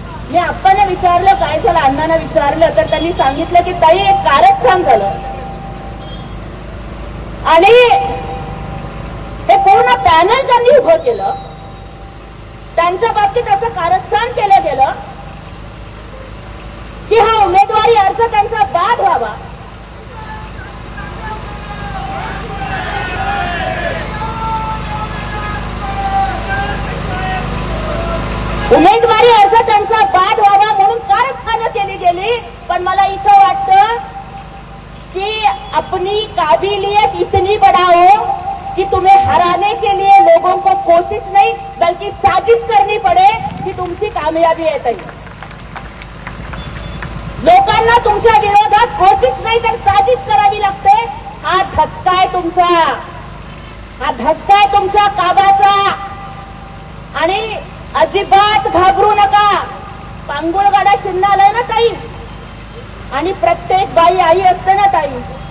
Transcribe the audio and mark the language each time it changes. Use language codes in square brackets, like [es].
[mr] मी आप्पांना विचारलं काय झालं, अण्णांना विचारलं तर त्यांनी सांगितलं की ताई एक कारस्थान झालं आणि हे पूर्ण पॅनल ज्यांनी उभं केलं त्यांच्या बाबतीत असं कारस्थान केलं गेलं की हा उमेदवारी अर्ज त्यांचा बाद व्हावा. उमेदवारी अर्ज त्यांचा बाद व्हावा म्हणून कारस्थानं केली गेली. पण मला इथं वाटतं कि [hi] अपनी काबिलियत इतनी बढ़ाओ कि तुम्हें हराने के लिए लोगों को कोशिश नहीं बल्कि साजिश करनी पड़े [mr] कि तुमची कामयाबी आहे ताई. लोकांना तुमच्या विरोधात कोशिश नाही तर साजिश करावी लागते. हा धसका आहे तुमचा, हा धसका आहे तुमच्या काबाचा. आणि अजिबात घाबरू नका. पांगुळगाडा चिन्ह आलाय ना ताई, आणि प्रत्येक बाई आई असते ना ताई.